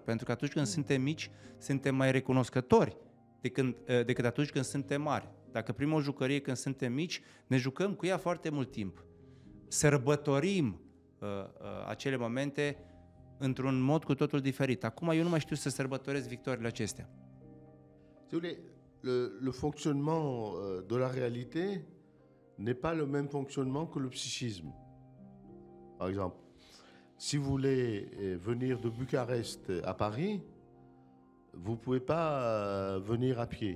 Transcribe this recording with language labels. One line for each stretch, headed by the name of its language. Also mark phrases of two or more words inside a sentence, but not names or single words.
Romanian: Pentru că atunci când suntem mici, suntem mai recunoscători decât atunci când suntem mari. Dacă primim o jucărie când suntem mici, ne jucăm cu ea foarte mult timp. Sărbătorim acele momente într-un mod cu totul diferit. Acum eu nu mai știu să sărbătoresc victoriile acestea.
French: Si vous voulez, le fonctionnement de la réalité n'est pas le même fonctionnement que le psychisme. Par exemple, si vous voulez venir de Bucarest à Paris, vous ne pouvez pas venir à pied.